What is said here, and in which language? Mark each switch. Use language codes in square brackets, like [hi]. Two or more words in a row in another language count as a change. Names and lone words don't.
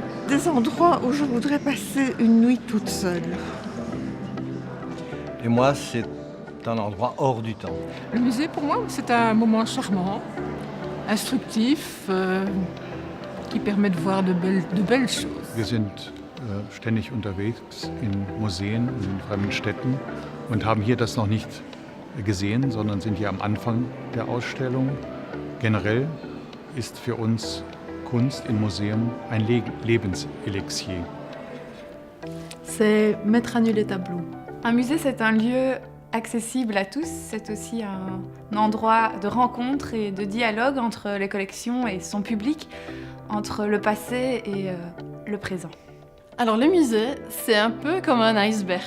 [fr] Des endroits où je voudrais passer une nuit toute seule. Et moi, c'est un endroit hors du temps. Le musée, pour moi, c'est un moment charmant, instructif, qui permet de voir de belles choses. [de] Wir sind ständig unterwegs in Museen, in fremden Städten und haben hier das noch nicht gesehen, sondern sind hier am Anfang der Ausstellung. Generell ist für uns Kunst im Museum ein Lebenselixier. [fr] C'est mettre à nu les tableaux. Un musée, c'est un lieu accessible à tous. C'est aussi un endroit de rencontre et de dialogue entre les collections et son public, entre le passé et le présent. Alors le musée, c'est un peu comme un iceberg.